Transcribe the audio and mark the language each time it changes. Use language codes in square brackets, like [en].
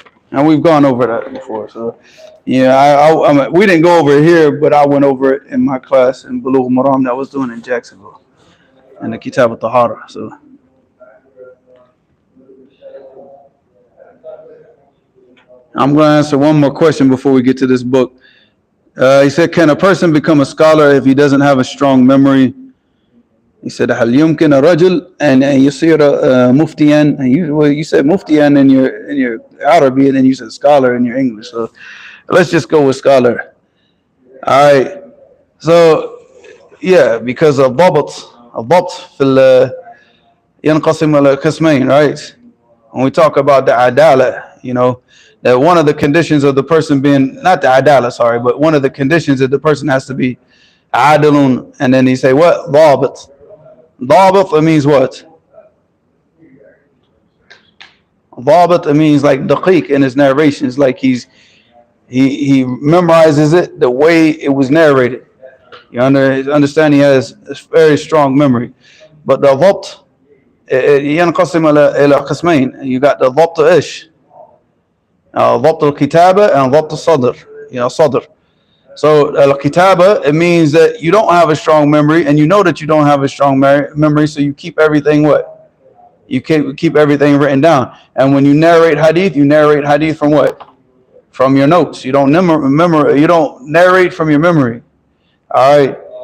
[en] And we've gone over that before. So, yeah, we didn't go over it here, but I went over it in my class in Bulugh Maram that I was doing in Jacksonville, in the Kitab al-Tahara. So, I'm going to answer one more question before we get to this book. He said, can a person become a scholar if he doesn't have a strong memory? He said, [ar] هل يمكن الرجل أن يصير مفتيا? [en] You said muftiyan in your Arabic, and then you said scholar in your English. So let's just go with scholar. All right. So yeah, because [ar] الضبط في ينقسم إلى قسمين, [en] right? When we talk about the adala, that one of the conditions of the person being, not the adala, sorry, but one of the conditions that the person has to be adalun, and then he say what? [ar] ضابط. [en] ضابط, it means what? ضابط, it means like daqiq in his narrations, like he memorizes it the way it was narrated. You understand, he has a very strong memory. But the [ar] ضبط ينقسم إلى قسمين. [en] You got the ضبط إيش? [ar] ضبط الكتابة and ضبط الصدر. صدر. [en] So al-kitaba, it means that you don't have a strong memory, and you know that you don't have a strong memory, so you keep everything what? You keep everything written down. And when you narrate hadith from what? From your notes. You don't you don't narrate from your memory. All right.